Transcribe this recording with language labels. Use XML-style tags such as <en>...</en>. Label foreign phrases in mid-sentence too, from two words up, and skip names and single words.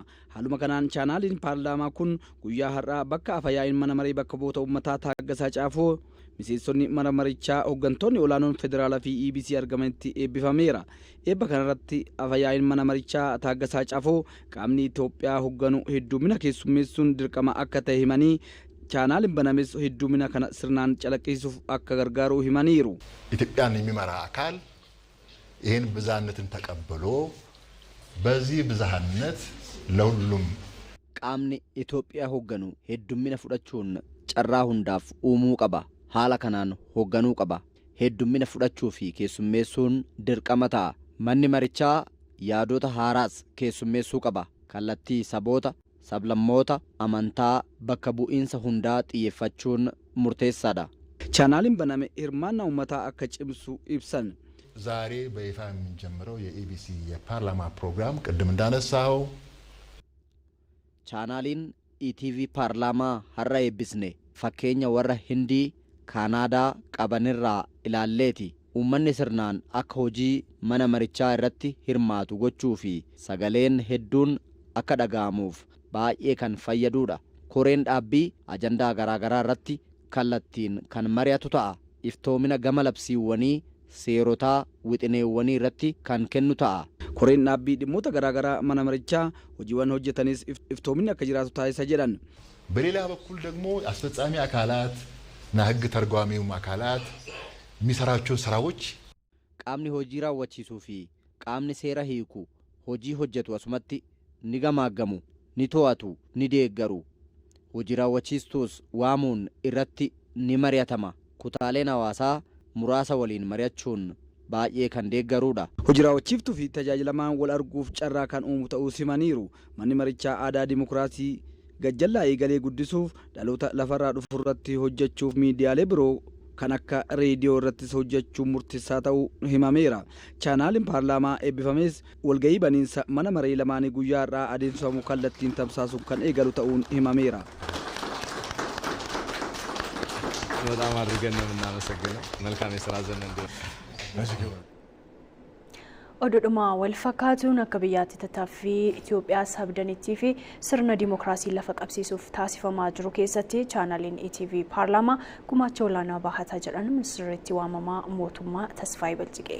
<om>Haaluma kanaan chaanaaliin paarlaamaa kun guyyaa har'aa bakka afayaa'iin mana maree bakka bu'oota uummataa Taaggasaa Caafoo miseensonni mana marichaa hooggantoonni olaanoon federaalaa fi EBC argamanitti eebbifameera. Eebba kanarratti afayaa'iin mana marichaa Taaggasaa Caafoo qaamni Itoophiyaa hoogganu heddumina keessummeessuun dirqama akka ta'e himanii chaanaaliin banames heddumina kana sirnaan calaqqisiisuuf akka gargaaru himaniiru.</om> <am>ኢትዮጵያን የሚመራ አካል ይህን ብዝሃነትን ተቀብሎ በዚህ ብዝሃነት ለሁሉም</am> <om>qaamni Itoophiyaa hoogganu heddumina fudhachuun carraa hundaaf uumuu qaba. Haala kanaan hoogganuu qaba. Heddumina fudhachuu fi keessummeessuun dirqama ta'a. Manni marichaa yaadota haaraas keessummeessuu qaba. Kallattii saboota sablammoota amantaa bakka bu'iinsa hundaa xiyyeeffachuun murteessaadha. Chaanaaliin baname hirmaannaa uummataa akka cimsu ibsan.</om> <am>ዛሬ በይፋ የምንጀምረው የኢቢሲ የፓርላማ ፕሮግራም ቅድም እንዳነሳው</am> <om>chaanaaliin ETV paarlaamaa har'a eebbisne fakkeenya warra Hindii Kaanaadaa qabanirraa ilaalleeti. Uummanni sirnaan akka hojii mana marichaa irratti hirmaatu gochuu fi sagaleen hedduun akka dhaga'amuuf baay'ee kan fayyadudha. Koreen dhaabbii ajandaa garaagaraa irratti kallattiin kan mari'atu ta'a. Iftoomina gama labsiiwwanii seerotaa wixineewwanii irratti kan kennu ta'a. Koreen dhaabbii dhimmoota garaagaraa mana marichaa hojiiwwan hojjetanis iftoominni akka jiraatu taasisa jedhan.</om> <am>በሌላ በኩል ደግሞ አስፈጻሚ አካላት እና ህግ ተርጓሚውም አካላት የሚሰራቸው ስራዎች</am> <om>qaamni hojii raawwachiisuu fi qaamni seera hiiku hojii hojjetu asumatti ni gamaaggamu, ni to'atu, ni deeggaru. Hojii raawwachiistuus waamuun irratti ni mari'atama. Kutaaleen hawaasaa muraasa waliin mari'achuun baay'ee kan deeggarudha. Hojii raawwachiiftuu fi tajaajilamaan wal arguuf carraa kan uumu ta'uu himaniiru. Manni marichaa aadaa dimokiraasii gajjallaa eegalee guddisuuf dhaloota lafarraa dhufu irratti hojjechuuf miidiyaalee biroo kan akka reediyoo irrattis hojjechuun murteessaa ta'uu himameera. Chaanaaliin paarlaamaa eebbifames walgahii baniinsa mana maree lamaanii guyyaa irraa adeemsifamu kallattiin tamsaasuuf kan eegalu ta'uun himameera.</om> <am>በጣም አድርገን ነው የምናመሰግነው። መልካም የሥራ ዘመን እንዲሆን።</am> <om>Odudhuma wal fakkaatuun akka biyyaatti tattaaffii Itoophiyaa sabdanittii fi sirna dimookiraasii lafa qabsiisuuf taasifamaa jiru keessatti chaanaaliin ETV paarlaamaa gumaacha olaanaa bahataa jedhan ministeerritti waamamaa mootummaa Tasfaayee Baljiqee.</om>